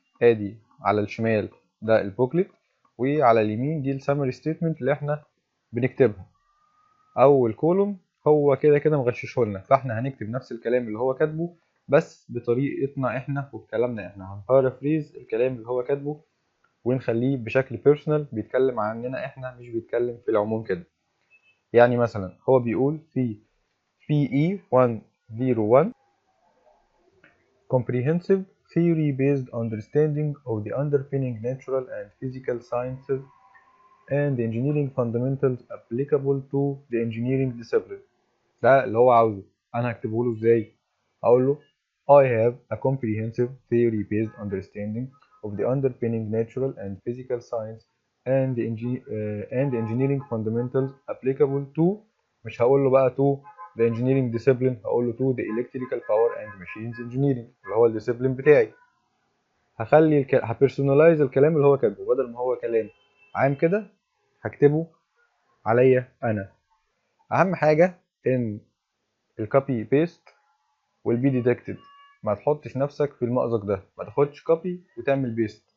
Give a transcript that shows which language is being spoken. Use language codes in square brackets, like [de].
[ar] ادي على الشمال ده البوكلت، وعلى اليمين دي السمري ستيتمنت اللي احنا بنكتبها. اول كولوم هو كده كده مغششه لنا، فاحنا هنكتب نفس الكلام اللي هو كاتبه بس بطريقتنا احنا وبكلامنا احنا. هنبارافريز الكلام اللي هو كاتبه ونخليه بشكل بيرسونال، بيتكلم عننا احنا مش بيتكلم في العموم كده. يعني مثلا هو بيقول في [en] PE 101 comprehensive theory-based understanding of the underpinning natural and physical sciences and engineering fundamentals applicable to the engineering discipline. ده اللي هو عاوزه. [ar] انا هكتبه له ازاي؟ اقول له [en] I have a comprehensive theory-based understanding of the underpinning natural and physical science and the engineering fundamentals applicable to. [ar] مش هقول له بقى [en] to the engineering discipline، [ar] هقول له [en] to the electrical power and machines engineering [ar] اللي هو الديسيبلين بتاعي. هبيرسونلايز الكلام اللي هو كاتبه، بدل ما هو كلام عام كده هكتبه عليا انا. اهم حاجه ان الكوبي بيست والبي ديتكتد، ما تحطش نفسك في المأزق ده، ما تاخدش كوبي وتعمل بيست.